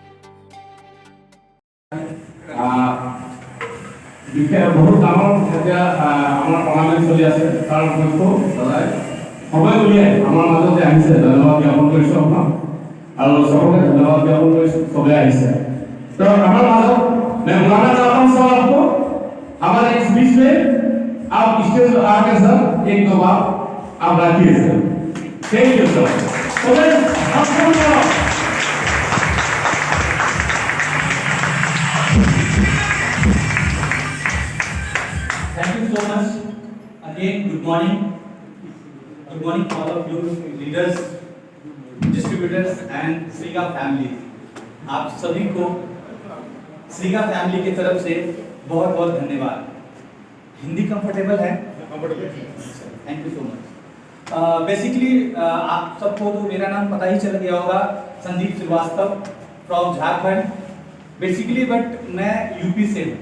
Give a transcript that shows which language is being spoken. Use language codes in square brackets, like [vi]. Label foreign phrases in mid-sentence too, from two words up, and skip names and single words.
[as] বহুত ডাঙৰ এতিয়া আমাৰ টুৰ্ণামেণ্ট চলি আছে, তাৰ উপলক্ষে সদায় সময় উলিয়াই আমাৰ মাজতে আহিছে। ধন্যবাদ জ্ঞাপন কৰিছোঁ আপোনাক আৰু চবকে ধন্যবাদ জ্ঞাপন কৰিছোঁ, চবেই আহিছে। [hi] तो हमारे माधव मैं बुलाना चाहता हूँ सर आपको हमारे इस बीच में आप स्टेज पर आकर सर एक दो बार आप रखिए सर। [en] Thank you sir. Thank you so much. Again, good morning. Good morning to all of you leaders, distributors and श्रीगा family. [hi] आप सभी को श्रीगा फैमिली की तरफ से बहुत बहुत धन्यवाद। हिंदी कंफर्टेबल है? [en] Thank you so much. [hi] बेसिकली आप सबको तो मेरा नाम पता ही चल गया होगा, संदीप श्रीवास्तव फ्रॉम झारखंड बेसिकली, बट मैं यूपी से हूँ।